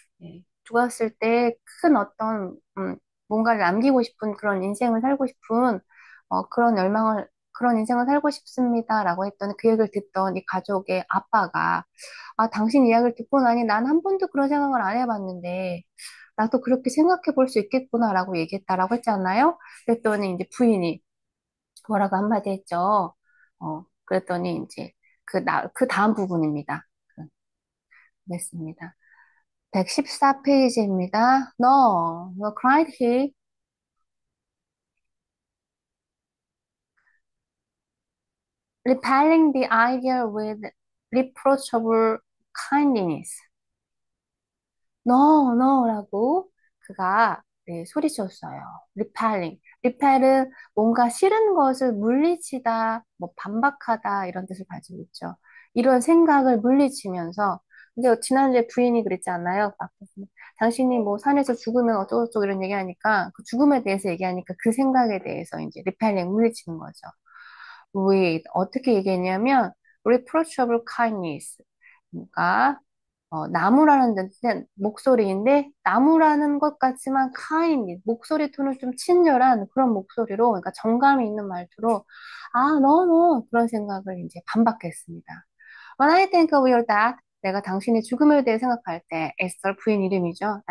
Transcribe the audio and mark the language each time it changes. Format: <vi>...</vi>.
<ko>네, 죽었을 때 큰 어떤 뭔가를 남기고 싶은 그런 인생을 살고 싶은 그런 인생을 살고 싶습니다라고 했더니 그 얘기를 듣던 이 가족의 아빠가 당신 이야기를 듣고 나니 난 한 번도 그런 생각을 안 해봤는데 나도 그렇게 생각해 볼 수 있겠구나라고 얘기했다라고 했잖아요. 그랬더니 이제 부인이 뭐라고 한마디 했죠. 그랬더니 이제 그 다음 부분입니다. 됐습니다. 114페이지입니다.</ko> <en>No, cried he, repelling the idea with reproachable kindness.</en> <ko>no라고 그가 네, 소리쳤어요.</ko> <en>repelling.</en> <ko>repel은 뭔가 싫은 것을 물리치다, 뭐 반박하다 이런 뜻을 가지고 있죠. 이런 생각을 물리치면서 근데 지난주에 부인이 그랬잖아요. 당신이 뭐 산에서 죽으면 어쩌고저쩌고 이런 얘기하니까 그 죽음에 대해서 얘기하니까 그 생각에 대해서 이제 repelling 물리치는 거죠.</ko> <en>with</en> <ko>어떻게 얘기했냐면</ko> <en>reproachable kindness.</en> <ko>그러니까 나무라는 뜻은 목소리인데 나무라는 것 같지만 kind 목소리 톤은 좀 친절한 그런 목소리로 그러니까 정감이 있는 말투로 너 그런 생각을 이제 반박했습니다.</ko> <en>When I think of your death</en> <ko>내가 당신의 죽음에 대해 생각할 때 에스터 부인 이름이죠.</ko>